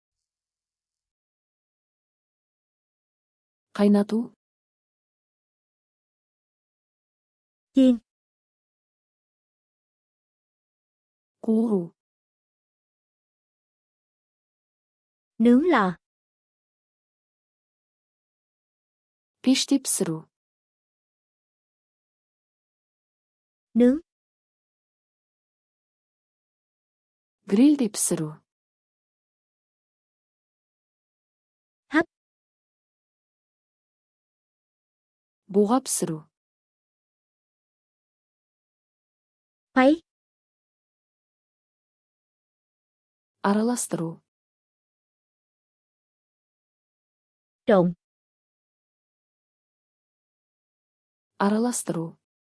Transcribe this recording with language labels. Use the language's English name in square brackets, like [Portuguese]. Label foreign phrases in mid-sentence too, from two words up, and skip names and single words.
[Kazakh] Қайнату. [Vietnamese] Chiên. [Kazakh] Қуыру. [Vietnamese] Nướng lò. [Kazakh] Пеште пісіру. [Vietnamese] Nướng. [Kazakh] Грилде пісіру. [Vietnamese] Hấp. [Kazakh] Буға пісіру. [Vietnamese] Khuấy. [Kazakh] Араластыру. [Vietnamese] Trộn. [Kazakh] Араластыру.